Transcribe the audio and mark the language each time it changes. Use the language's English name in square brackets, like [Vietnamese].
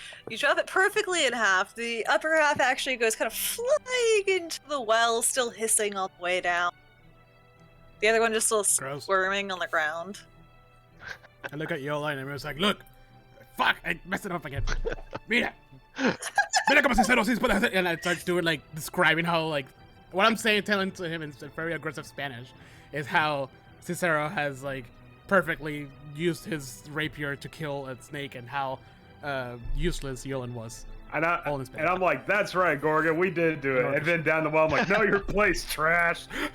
[English] You chop it perfectly in half. The upper half actually goes kind of flying into the well, still hissing all the way down. The other one just still Gross. squirming on the ground. I look at Yola and I'm just like, look, fuck, I messed it up again. [Spanish] Mira, mira como Cicero sí puede hacer. [English] And I start doing like describing how like what I'm saying, telling to him in very aggressive Spanish, is how Cicero has like perfectly used his rapier to kill a snake and how useless Yolan was. And All in Spanish. I'm like, that's right, Gorgon, we did do it. And then down the well, I'm like, no, your place trash.